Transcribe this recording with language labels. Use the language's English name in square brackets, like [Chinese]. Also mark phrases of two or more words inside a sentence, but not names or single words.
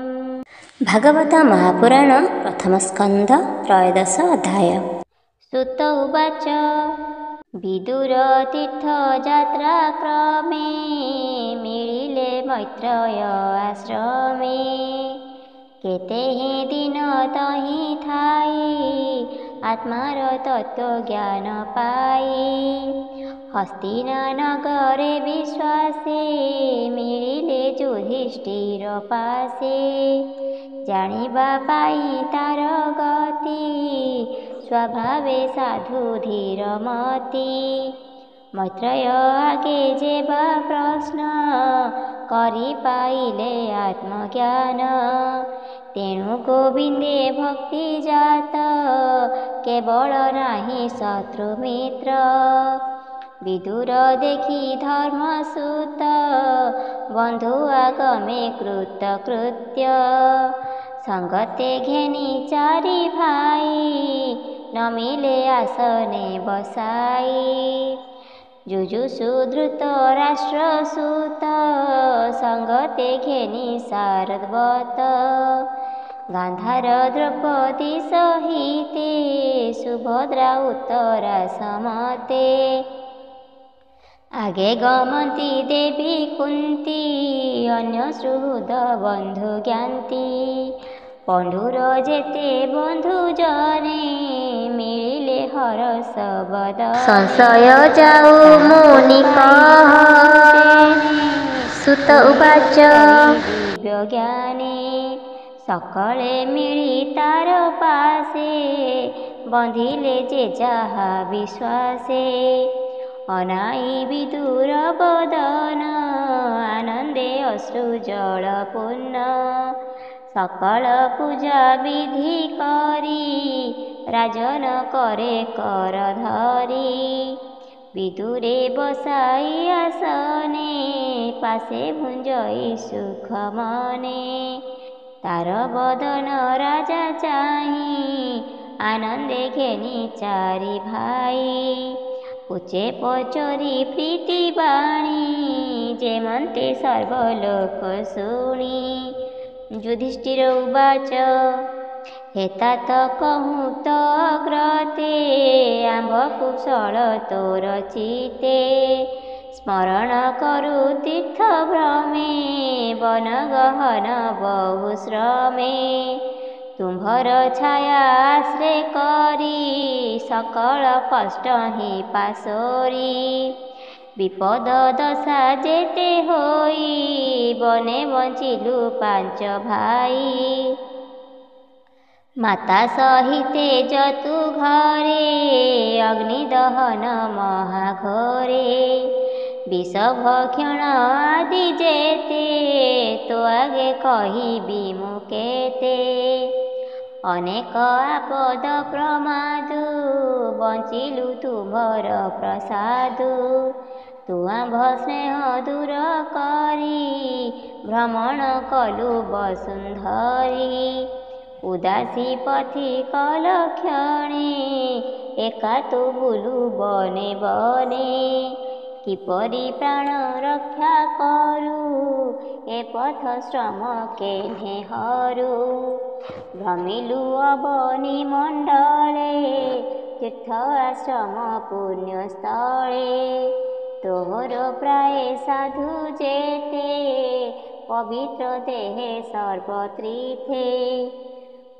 [Odia] ଭାଗବତ ମହାପୁରାଣ ପ୍ରଥମ ସ୍କନ୍ଧ ତ୍ରୟୋଦଶ ଅଧ୍ୟାୟ। ସୁତ ଉବାଚ ବିଦୁର ତୀର୍ଥ ଯାତ୍ରା କ୍ରମେ ମିଳିଲେ ମୈତ୍ରେୟ ଆଶ୍ରମେ। କେତେ ଦିନ ତହିଁ ଥାଇ ଆତ୍ମାର ତତ୍ତ୍ୱ ଜ୍ଞାନ ପାଇ। ହସ୍ତିନା ନଗରେ ବିଶ୍ୱାସେ ମିଳିଲେ ଯୁଧିଷ୍ଠିର ପାଶେ। ଜାଣିବା ପାଇଁ ତାର ଗତି ସ୍ୱଭାବେ ସାଧୁ ଧୀର ମତି। ମୈତ୍ରେୟ ଆଗେ ଯେବା ପ୍ରଶ୍ନ କରି ପାଇଲେ ଆତ୍ମଜ୍ଞାନ। ତେଣୁ ଗୋବିନ୍ଦେ ଭକ୍ତି ଜାତ କେବଳ ନାହିଁ ଶତ୍ରୁ ମିତ୍ର। ବିଦୁର ଦେଖି ଧର୍ମସୁତ ବନ୍ଧୁ ଆଗମେ କୃତକୃତ୍ୟ। ସଙ୍ଗତେ ଘେନି ଚାରି ଭାଇ ନ ମିଳେ ଆସନେ ବସାଇ। ଜୁଜୁଷୁ ଧୃତ ରାଷ୍ଟ୍ରସୁତ ସଙ୍ଗତେ ଘେନି ଶାରଦ୍ୱତ। ଗାନ୍ଧାର ଦ୍ରୌପଦୀ ସହିତେ ସୁଭଦ୍ରା ଉତ୍ତରା ସମତେ। ଆଗେ ଗମନ୍ତି ଦେବୀ କୁନ୍ତୀ ଅନ୍ୟ ସୁହୃଦ ବନ୍ଧୁ ଜ୍ଞାତି। ପଣ୍ଡୁର ଯେତେ ବନ୍ଧୁ ଜନେ ମିଳିଲେ ହରଷ ବଦନେ। ସଂଶୟ ଯାଉ ମୁନି ସୁତ ଉବାଚ ଦିବ୍ୟ ଜ୍ଞାନେ। ସକଳେ ମିଳି ତାର ପାଶେ ବନ୍ଦିଲେ ଯେ ଯାହା ବିଶ୍ୱାସେ। ଅନାଇ ବିଦୁର ବଦନ ଆନନ୍ଦେ ଅଶ୍ରୁ ଜଳ ପୂର୍ଣ୍ଣ। ସକଳ ପୂଜା ବିଧି କରି ରାଜନ କରେ କର ଧରି। ବିଦୁରେ ବସାଇ ଆସନେ ପାଶେ ଭୁଞ୍ଜଇ ସୁଖ ମନେ। ତାର ବଦନ ରାଜା ଚାହିଁ ଆନନ୍ଦେ ଘେନି ଚାରି ଭାଇ। ଉଚ୍ଚେ ପଚାରି ପ୍ରୀତି ବାଣୀ ଯେମନ୍ତେ ସର୍ବଲୋକ ଶୁଣି। ଯୁଧିଷ୍ଠିର ଉବାଚ ହେତା ତ କହୁଁ ତ ଅଗ୍ରତେ ଆମ୍ଭ କୁଶଳ ତୋର ଚିତ୍ତେ। ସ୍ମରଣ କରୁ ତୀର୍ଥ ଭ୍ରମେ ବନ ଗହନ ବହୁ ଶ୍ରମେ। ତୁମ୍ଭର ଛାୟା ଆଶ୍ରୟ କରି ସକଳ କଷ୍ଟ ହିଁ ପାସୋରି। ବିପଦ ଦଶା ଯେତେ ହୋଇ ବନେ ବଞ୍ଚିଲୁ ପାଞ୍ଚ ଭାଇ। ମାତା ସହିତେ ଜତୁ ଘରେ ଅଗ୍ନି ଦହନ ମହାଘୋରେ। ବିଷ ଭକ୍ଷଣ ଆଦି ଯେତେ ତୋ ଆଗେ କହିବି ମୁକେତେ। ଅନେକ ଆପଦ ପ୍ରମାଦୁ ବଞ୍ଚିଲୁ ତୁମର ପ୍ରସାଦୁ। ତୁମ୍ଭ ସ୍ନେହ ଦୂର କରି ଭ୍ରମଣ କଲୁ ବସୁନ୍ଧରୀ। ଉଦାସୀ ପଥି କଲ କ୍ଷଣେ ଏକା ତୁ ବୁଲୁ ବନେ ବନେ। କିପରି ପ୍ରାଣ ରକ୍ଷା କରୁ ଏ ପଥ ଶ୍ରମ କେହ୍ନେ ହରୁ। ଭ୍ରମିଲୁ ଅବନୀ ମଣ୍ଡଳେ ତୀର୍ଥ ଆଶ୍ରମ ପୁଣ୍ୟ ସ୍ଥଳେ। ତୋହର ପ୍ରାୟ ସାଧୁ ଯେତେ ପବିତ୍ର ଦେହେ ସର୍ବତ୍ରିଥେ।